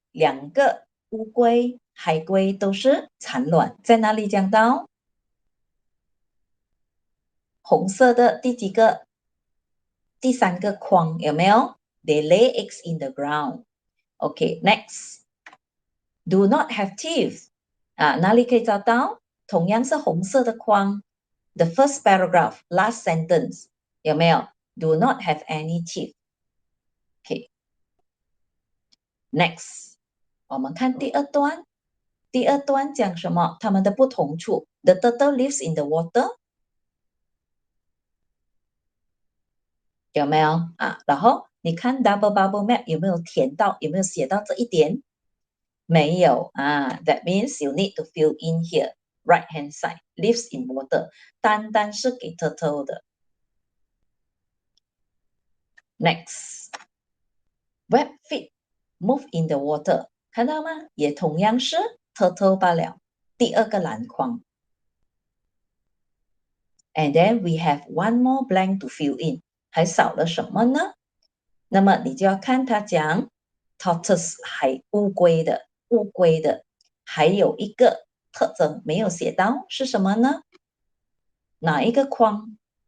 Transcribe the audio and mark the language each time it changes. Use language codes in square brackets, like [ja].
[zh] 两个乌龟、海龟都是产卵，在哪里讲到？红色的第几个？第三个框有没有 [en] ？They lay eggs in the ground. Okay, next. Do not have teeth. [zh] 哪里可以找到？同样是红色的框。 [en] The first paragraph, last sentence [zh] 有没有 [en] ？Do not have any teeth. Okay. Next. [zh] 我们看第二段。第二段讲什么？它们的不同处。 [en] The turtle lives in the water. [zh] 有没有然后你看 [en] double bubble map [zh] 有没有填到？有没有写到这一点？没有 [en] That means you need to fill in here. Right hand side lives in water. [zh] 单单是给 turtle 的。 [en] Next. Web feet move in the water. [zh] 看到吗？也同样是 turtle 罢了。第二个篮筐。 [en] And then we have one more blank to fill in. [zh] 还少了什么呢？那么你就要看他讲 tortoise 还乌龟的，还有一个特征没有写到是什么呢？哪一个框？